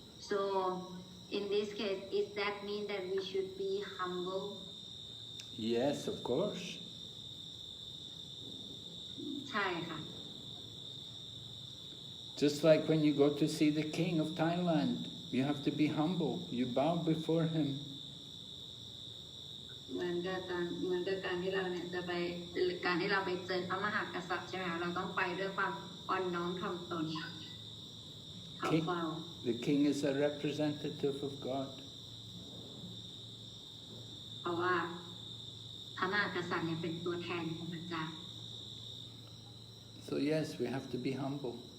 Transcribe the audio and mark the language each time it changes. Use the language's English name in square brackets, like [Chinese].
[English] So, in this case, does that mean that we should be humble? Yes, of course. [Thai] ใช่ค่ะ [English] Just like when you go to see the king of Thailand, you have to be humble. You bow before him. [Thai] เหมือนกับการที่เราเนี่ยจะไปการที่เราไปเจอพระมหากษัตริย์ใช่ไหมคะเราต้องไปด้วยความอ่อนน้อมถ่อมตนเขาเฝ้า [English] The king is a representative of God. [Thai] เพราะว่าพระมหากษัตริย์เนี่ยเป็นตัวแทนของพระเจ้า [English] So yes, we have to be humble.